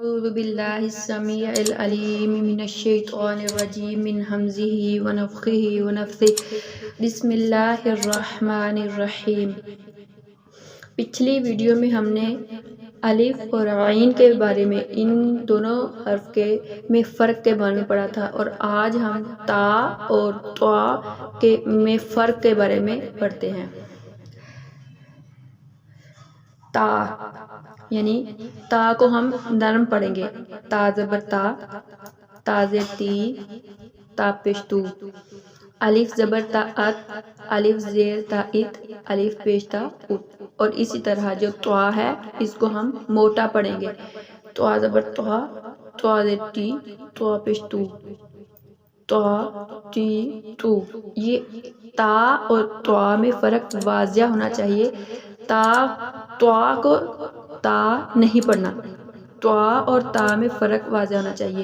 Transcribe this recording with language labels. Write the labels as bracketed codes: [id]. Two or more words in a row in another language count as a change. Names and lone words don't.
[ar] أعوذ بالله السميع العليم من الشيطان الرجيم من همزه ونفخه ونفثه بسم اللہ الرحمن الرحیم۔ [ur] پچھلی ویڈیو میں ہم نے الف اور عین کے بارے میں، ان دونوں حرف کے میں فرق کے بارے میں پڑھا تھا، اور آج ہم تا اور طا کے میں فرق کے بارے میں پڑھتے ہیں۔ تا یعنی تا کو ہم نرم پڑھیں گے، تا زبر تا، تا زیر تی، تا پیش تو۔ الف زبر تا ات، الف زیر تا ات، الف پیش تا ات۔ اور اسی طرح جو طا ہے اس کو ہم موٹا پڑھیں گے، طا زبر طا، طا زیر ٹی، طا پیش تو، طا ٹی تو۔ یہ تا اور طا میں فرق واضح ہونا چاہیے۔ طا کو تا نہیں پڑھنا، طا اور تا میں فرق واضح ہونا چاہیے۔